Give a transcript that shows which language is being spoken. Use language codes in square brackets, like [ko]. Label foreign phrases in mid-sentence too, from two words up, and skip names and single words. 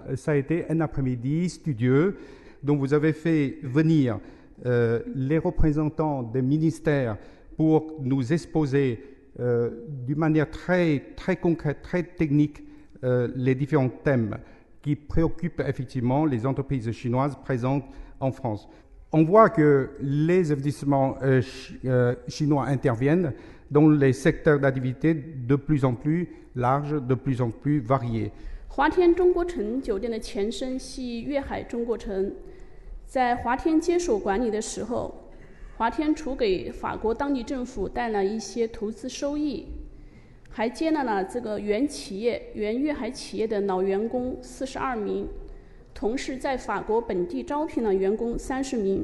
[fr] Ça a été un après-midi studieux dont vous avez fait venir les représentants des ministères pour nous exposer d'une manière très concrète, très technique, les différents thèmes qui préoccupent effectivement les entreprises chinoises présentes en France. On voit que les investissements chinois interviennent dans les secteurs d'activité de plus en plus larges, de plus en plus variés. [zh] 华天中国城酒店的前身系粤海中国城，在华天接手管理的时候，华天除给法国当地政府带来一些投资收益，还接纳了这个原粤海企业的老员工42名，同时在法国本地招聘了员工30名。